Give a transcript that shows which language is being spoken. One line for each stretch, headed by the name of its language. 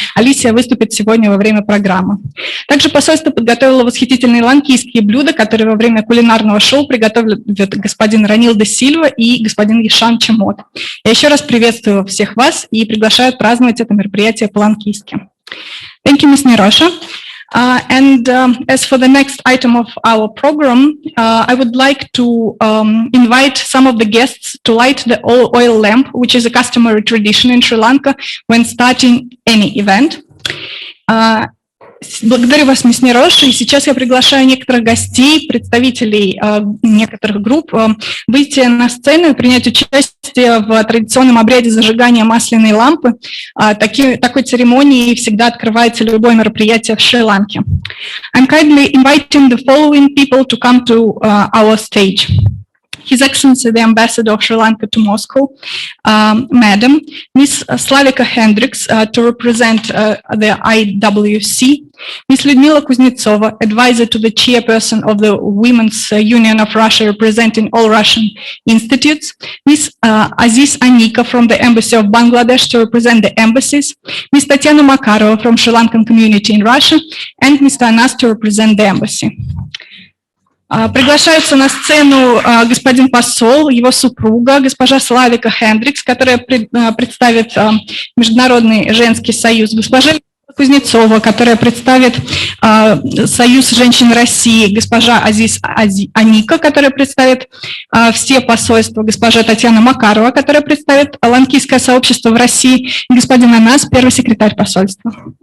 Russian: Алисия выступит сегодня во время программы. Также посольство подготовило восхитительные ланкийские блюда, которые во время кулинарного шоу приготовят господин Ранил де Сильва и господин Ишан Чемот. Я еще раз приветствую всех вас и приглашаю праздновать это мероприятие по-ланкийски.
English: Thank you, Ms. Nirosha. As for the next item of our program, I would like to invite some of the guests to light the oil lamp, which is a customary tradition in Sri Lanka when starting any event.
Russian: Благодарю вас, мисс Ниросha, и сейчас я приглашаю некоторых гостей, представителей некоторых групп, выйти на сцену и принять участие в традиционном обряде зажигания масляной лампы. Такой церемонией всегда открывается любое мероприятие в Шри-Ланке.
English: I'm kindly inviting the following people to come to our stage. His Excellency the Ambassador of Sri Lanka to Moscow, Madam, Ms. Slavika Hendricks to represent the IWC, Ms. Lyudmila Kuznetsova, Advisor to the Chairperson of the Women's Union of Russia representing all Russian institutes, Ms. Aziz Anika from the Embassy of Bangladesh to represent the embassies, Ms. Tatiana Makarova from Sri Lankan community in Russia, and Mr. Anas to represent the embassy.
Russian: Приглашаются на сцену господин посол, его супруга, госпожа Славика Хендрикс, которая представит Международный женский союз, госпожа Кузнецова, которая представит Союз женщин России, госпожа Азиз Аника, которая представит все посольства, госпожа Татьяна Макарова, которая представит ланкийское сообщество в России, и господин Анас, первый секретарь посольства.